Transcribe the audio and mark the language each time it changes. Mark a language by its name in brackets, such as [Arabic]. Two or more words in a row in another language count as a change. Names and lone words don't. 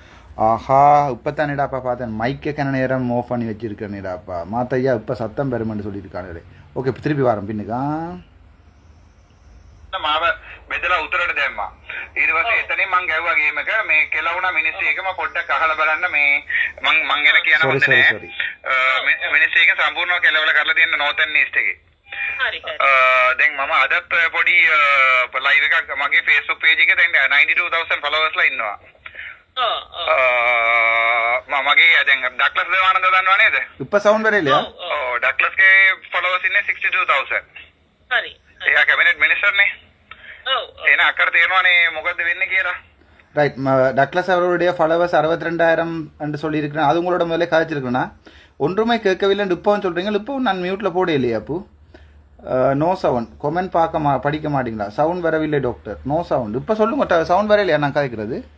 [Tamil] ஆஹா இப்போ தானேடாப்பா பார்த்தேன் மைக்கை கன நேரம் ஆஃப் பண்ணி வச்சிருக்கேனேடாப்பா மாத்தையா இப்போ சத்தம் பெருமென்று சொல்லியிருக்காங்களே ஓகே இப்போ திருப்பி வரேன் பின்னுக்கா [Sinhala] මාව බෙදලා උතරට දැම්මා. ඊට පස්සේ එතනින් මං ගැව්වා ගේම් එක මේ කෙලවුණා මිනිස්සු එකම පොඩ්ඩක් අහලා බලන්න මේ මං ගැන කියන හොඳ නෑ. මිනිස්සු එක සම්පූර්ණව කෙලවලා කරලා තියෙන [English] northern east [Sinhala] එකේ. හරි හරි. දැන් මම අදත් පොඩි ලයිව් එකක් මගේ Facebook page එකේ දැන් 92000 followers ලා ඉන්නවා. මගේ දැන් ඩක්ලස් දේවානන්ද දන්නව නේද? [Tamil] இப்போ சவுண்ட் வரே இல்லையா [Sinhala] ඩක්ලස්ගේ followers ඉන්නේ 62000. හරි. එයා [English] cabinet minister [Sinhala] නේ. ඔව්. එහෙනම් අක්කට තේරෙනවනේ මොකද්ද වෙන්නේ කියලා. [Tamil] ரைட் டக்ளஸ் அவருடைய ஃபாலோவர்ஸ் 62,000 என்று சொல்லியிருக்கிறேன் அது உங்களோட முதல்ல கதைச்சிருக்கேன்னா ஒன்றுமே கேட்கவில்லைன்னு இப்போவும் சொல்கிறீங்க இப்போவும் நான் மியூட்டில் போட இல்லையா அப்போ [English] no sound [Tamil] கொமெண்ட் படிக்க மாட்டீங்களா சவுண்ட் வரவில்லை டாக்டர் [English] no sound [Tamil] இப்போ சொல்லுங்க சவுண்ட் வர இல்லையா நான் கதைக்கிறது